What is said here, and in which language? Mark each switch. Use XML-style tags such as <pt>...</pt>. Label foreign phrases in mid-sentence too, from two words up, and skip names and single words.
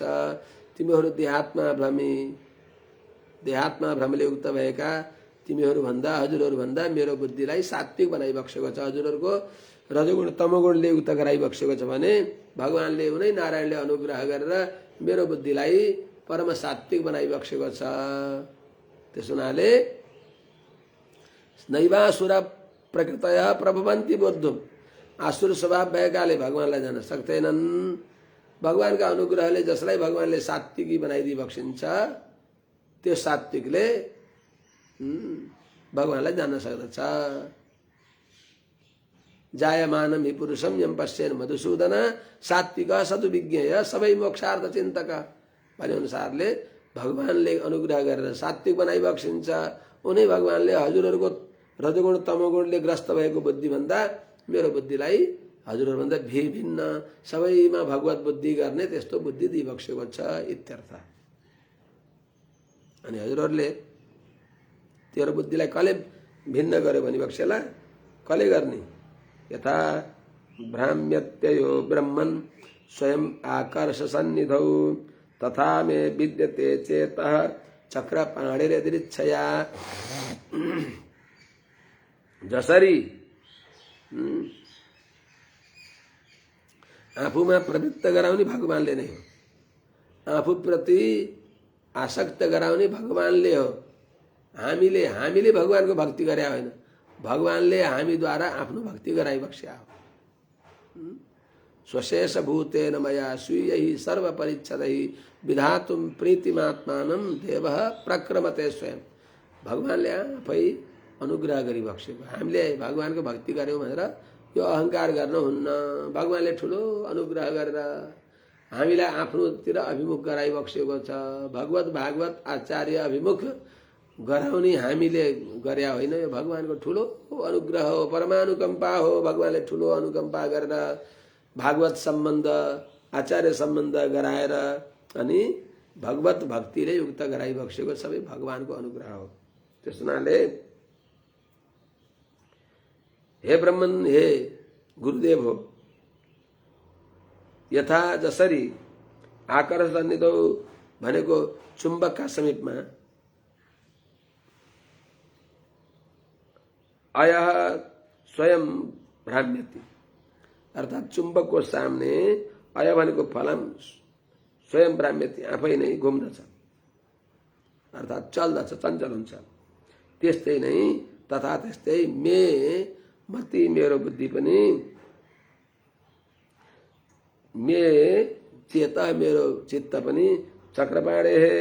<ne>तिमीहरू देहात्मा भ्रमले युक्त भएका तिमीहरूभन्दा, हजुरहरूभन्दा मेरो बुद्धिलाई सात्विक बनाइबक्सेको छ। हजुरहरूको रजोगुण तमोगुणले युक्त गराइबक्सेको छ भने भगवानले उनै नारायणले अनुग्रह गरेर मेरो बुद्धिलाई परम सात्विक बनाइबक्सेको छ। त्यस हुनाले</ne> <sa>नैवासुर प्रकृतया प्रभवन्ति बोद्धुम,</sa> <ne>आसुर स्वभाव भएकाले भगवानलाई जान सक्दैनन्। भगवानका अनुग्रहले जसलाई भगवानले सात्विकी बनाइदिइबक्सिन्छ त्यो सात्विकले भगवानलाई जान्न सक्दछ।</ne> <sa>जायमानम हि पुरुषम यम पश्येन मधुसूदन सात्विक सतु विज्ञेय सबै मोक्षार्थ चिन्तक</sa> <ne>भने अनुसारले भगवानले अनुग्रह गरेर सात्विक बनाइबक्सिन्छ। उनै भगवानले हजुरहरूको रजोगुण तमोगुणले ग्रस्त भएको बुद्धिभन्दा मेरो बुद्धिलाई हजुरहरूभन्दा भिन्न सबैमा भगवत बुद्धि गर्ने त्यस्तो बुद्धि दिइबक्सेको छ इत्यर्थ। अनि हजुरहरूले तेरो बुद्धिलाई कसले भिन्न गर्यो भने बक्सेला कसले गर्ने?</ne> <sa>यथा भ्राम्यत्ययो ब्रह्मन् स्वयं आकर्ष सन्निधौ तथा मे विद्यते चेतः चक्रपाणिर्यदृच्छया।</sa> <ne>जसरी आफूमा प्रवृत्त गराउने भगवानले नै हो, आफूप्रति आसक्त गराउने भगवानले हो। हामीले भगवानको भक्ति गरे होइन, भगवानले हामीद्वारा आफ्नो भक्ति गराइबक्स्या हो।</ne> <sa>स्वशेष भूतेन मया स्वीयैः सर्वपरिच्छदैः विधातुं प्रीतिमात्मानं देवः प्रक्रमते स्वयं।</sa> <ne>भगवानले आफै अनुग्रह गरिबक्सेको। हामीले भगवानको भक्ति गर्यौँ भनेर यो अहङ्कार गर्नुहुन्न। भगवानले ठुलो अनुग्रह गरेर हामीलाई आफ्नोतिर अभिमुख गराइबक्सेको छ। भगवत भागवत आचार्य अभिमुख गराउने हामीले गर्या होइन, यो भगवानको ठुलो अनुग्रह हो, परमानुकम्पा हो। भगवानले ठुलो अनुकम्पा गरेर भागवत सम्बन्ध आचार्य सम्बन्ध गराएर अनि भगवत भक्तिले युक्त गराइबक्सेको सबै भगवानको अनुग्रह हो। त्यस हुनाले हे ब्रह्मन, हे गुरुदेव हो, यथा जसरी</ne> <sa>आकर्ष सन्निधौ</sa> <ne>भनेको चुम्बकका समीपमा</ne> <sa>अयः स्वयं भ्राम्यति,</sa> <ne>अर्थात चुम्बकको सामने अय भनेको फलाम</ne> <sa>स्वयं भ्राम्यति,</sa> <ne>आफै नै घुम्दछ अर्थात चल्दछ, चञ्चल हुन्छ। त्यस्तै नै तथा त्यस्तै</ne> <sa>मे मति</sa> <ne>मेरो बुद्धि पनि</ne> <sa>मे चेत</sa> <ne>मेरो चित्त पनि चक्रपाणे</ne>